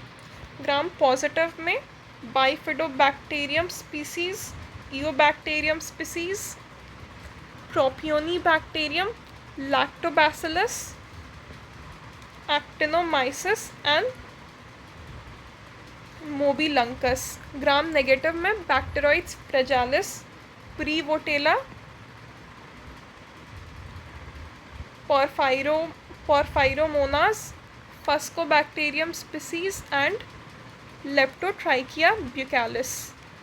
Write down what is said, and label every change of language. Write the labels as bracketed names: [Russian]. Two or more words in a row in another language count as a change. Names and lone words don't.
[English] Gram positive [Hindi] में बाइफिडोबैक्टीरियम स्पीसीज, ईओबैक्टीरियम स्पीसीज, प्रोपियोनिबैक्टीरियम, लैक्टोबैसिलस, एक्टिनोमाइसिस एंड मोबिलंकस. [English] Gram negative [Hindi] में बैक्टीरोइड्स फ्रेजालिस, प्रीवोटेला, porphyromonas, Fuscobacterium species and Leptotrichia buccalis.